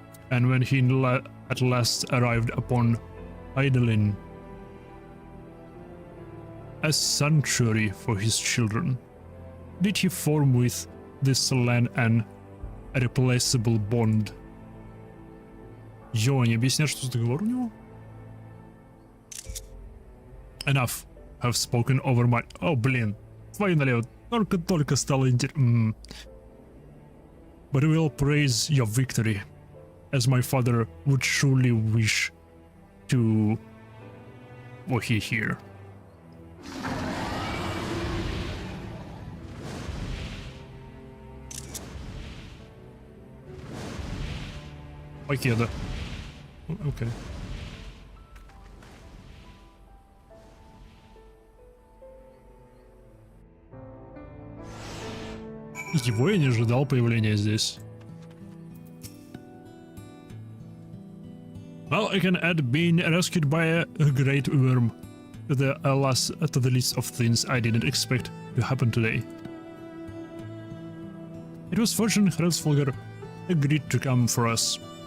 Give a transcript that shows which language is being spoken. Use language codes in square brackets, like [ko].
[en] And when he at last arrived upon Idolin, a sanctuary for his children, did he form with this land an irreplaceable bond. [ru] Йо, не объясняешь, что за договор у него? [en] Enough. Have spoken over my... [ru] О, блин. Твою налево. Только стало интересно. [en] But we will praise your victory, as my father would surely wish to... were he here. [ru] Покеда. Окей. Его я не ожидал появления здесь. [en] Well, I can add being rescued by a great worm to the list of things I didn't expect to happen today. It was fortunate Hraesvelgr agreed to come for us.